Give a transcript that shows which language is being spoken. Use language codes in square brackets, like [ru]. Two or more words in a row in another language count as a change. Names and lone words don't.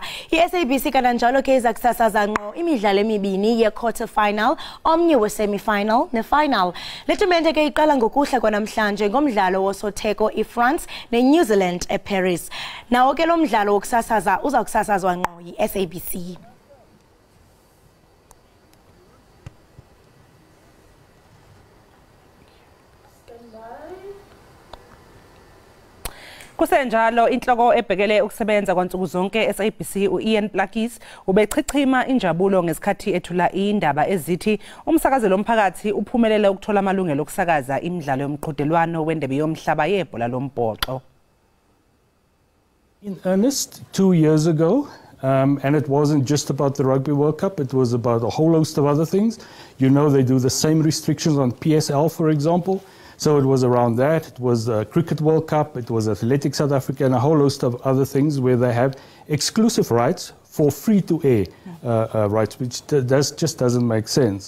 [xh] iSABC kananjalo ke iza kusasaza ngqo imidlalo emibini ye- [en] quarter final, [xh] omnye we-semi-final ne-final. Le tumente ke iqala ngokuhla kwanamhlanje ngomdlalo wosotheko iFrance neNew Zealand eParis. Nawo ke lo mdlalo wokusasaza uza kusasazwa ngqo yi-SABC. [zu] Kusenjalo inhloko ebhekele ukusebenza kwansuku zonke SABC uIan Plakis ubechichima injabulo ngesikhathi ethula indaba ezithi umsakazelo womphakathi uphumelele ukuthola amalungelo okusakaza imidlalo yomqhudelwano wendebe yomhlaba yebhola lombhoxo. [en] In earnest 2 years ago, and it wasn't just about the Rugby World Cup, it was about a whole host of other things. You know, they do the same restrictions on PSL, for example. So it was around that, it was the Cricket World Cup, it was Athletics South Africa, and a whole host of other things where they have exclusive rights for free-to-air rights, which just doesn't make sense.